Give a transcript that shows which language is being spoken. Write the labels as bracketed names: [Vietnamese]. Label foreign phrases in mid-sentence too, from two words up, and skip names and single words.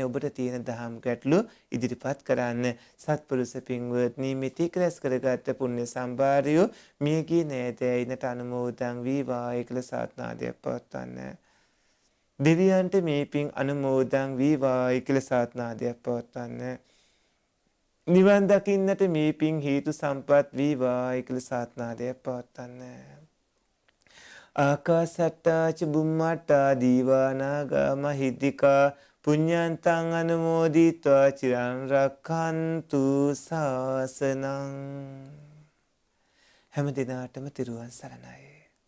[Sinhala] ඔබට තියෙන දහම් ගැටලු ඉදිරිපත් කරන්න. සත්පුරුෂ පින්වත්නි මෙතෙක් රැස් කරගත් පුණ්‍ය සම්භාරය මියගිය නෑදෑයිනට අනුමෝදන් වී වායකල සාත්නාදයක් පවත්වන්න. දෙවියන්ට මේ පින් අනුමෝදන් වේවායි කියලා සාත්නාදයක් පවත්වන්න. නිවන් දකින්නට මේ පින් හේතු සම්පත් වේවායි කියලා සාත්නාදයක් පවත්වන්න. [Pali] ආකාසට්ටා ච බුම්මට්ටා දීවානාගා මහිද්దికා පුඤ්ඤන්තං අනුමෝදිත්වා චිරං රක්ඛන්තු ශාසනං. [Sinhala] හැම දිනාටම තිරුවන් සරණයි.